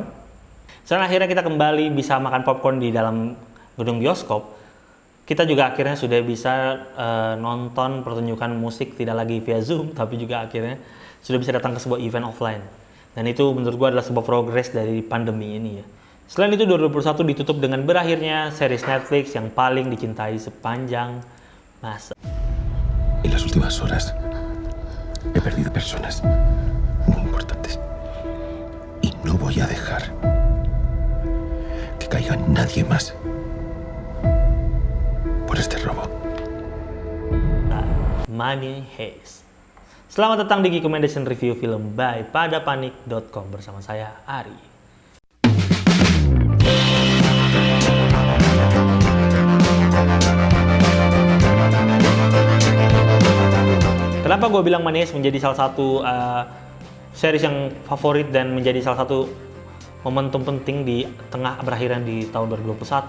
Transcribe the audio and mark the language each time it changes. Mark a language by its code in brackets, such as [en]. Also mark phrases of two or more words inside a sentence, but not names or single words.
[id] Setelah akhirnya kita kembali bisa makan popcorn di dalam gedung bioskop, kita juga akhirnya sudah bisa nonton pertunjukan musik tidak lagi via Zoom, tapi juga akhirnya sudah bisa datang ke sebuah [en] event offline. [id] Dan itu menurut gue adalah sebuah progres dari pandemi ini ya. Selain itu 2021 ditutup dengan berakhirnya series Netflix yang paling dicintai sepanjang masa. [es] En las últimas horas he perdido personas muy importantes y no voy a dejar que caiga nadie más por este robo. [id] Money Heist. Selamat datang di Recommendation Review Film by Padapanik.com bersama saya Ari. Kenapa gue bilang Money Heist menjadi salah satu series yang favorit dan menjadi salah satu momentum penting di tengah berakhirnya di tahun 2021?